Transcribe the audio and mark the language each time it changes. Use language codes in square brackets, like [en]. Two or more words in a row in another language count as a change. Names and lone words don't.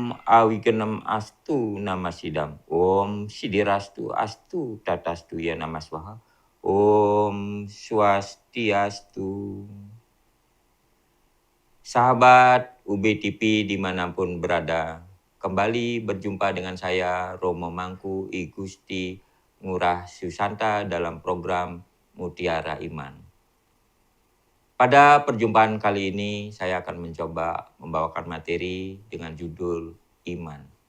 [sa] Awigenam astu namasidam. Om Sidirastu astu tatastu ya namaswaha. Om Swastiastu. [id] Sahabat UB TV dimanapun berada, kembali berjumpa dengan saya Romo Mangku I Gusti Ngurah Susanta dalam program Mutiara Iman. Pada perjumpaan kali ini saya akan mencoba membawakan materi dengan judul Iman.